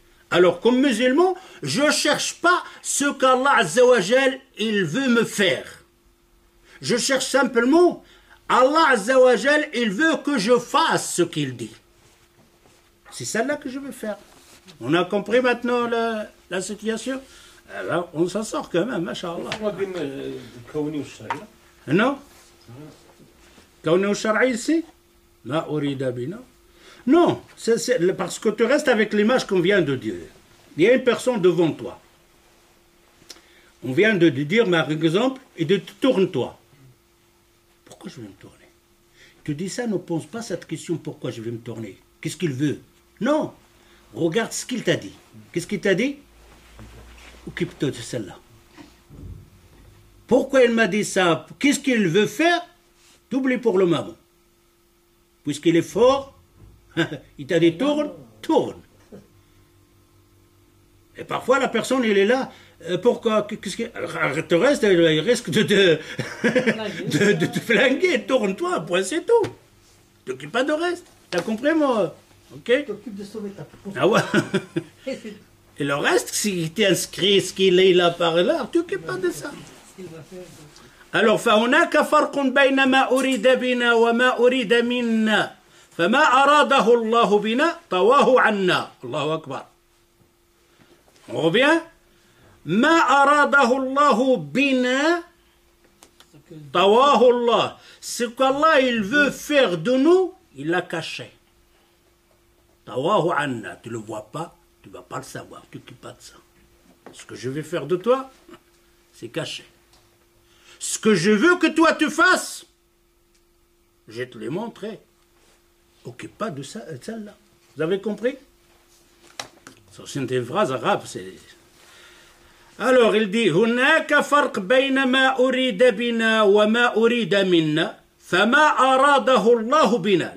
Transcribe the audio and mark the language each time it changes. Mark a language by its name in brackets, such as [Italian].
[French] Alors, comme musulman, je ne cherche pas ce qu'Allah Azzawajal, il veut me faire. Je cherche simplement, Allah Azzawajal, il veut que je fasse ce qu'il dit. C'est celle-là que je veux faire. On a compris maintenant la situation? Alors, on s'en sort quand même, masha'Allah. [Arabic] هو بين الكوني والشرعي لا؟ [French] Non? [Arabic] كونه الشرعي ici? ما أريد بنا. [French] Non, parce que tu restes avec l'image qu'on vient de dire. Il y a une personne devant toi. On vient de te dire, par exemple, et de tourne-toi. Pourquoi je vais me tourner? Tu dis ça, ne pense pas cette question, pourquoi je vais me tourner? Qu'est-ce qu'il veut? Non, regarde ce qu'il t'a dit. Qu'est-ce qu'il t'a dit? Occupe-toi de celle-là. Pourquoi il m'a dit ça? Qu'est-ce qu'il veut faire? T'oublies pour le moment. Puisqu'il est fort, il t'a dit tourne. Et parfois la personne, il est là. Pourquoi? Qu'est-ce que te reste? Il risque de te flinguer. Tourne-toi, point, c'est tout. T'occupes pas de reste. T'as compris, moi? Ok? T'occupes de sauver ta peau. Ah ouais. Et c'est Et le reste, s'il t'est inscrit, ce qu'il est là par là, tu t'occupes pas de ça. ce qu'il va faire. [Arabic] Alors, فهناك فرق بين ما أريد بنا وما أريد منا فما أراده الله بنا طواه عنا الله أكبر. [French] On revient. [Arabic] ما أراده الله بنا طواه الله. [French] Ce qu'Allah il veut faire de nous, il l'a caché. [Arabic] طواه عنا. [French] Tu ne le vois pas, tu ne vas pas le savoir, tu ne t'occupes pas de ça. Ce que je vais faire de toi, c'est caché. Ce que je veux que toi tu fasses, je te l'ai montré. Occupe pas de ça, celle-là. Vous avez compris? Ça, c'est une phrase arabe. Alors, il dit [Arabic] هناك فرق بين ما أريد بنا وما أريد منا فما أراده الله بنا.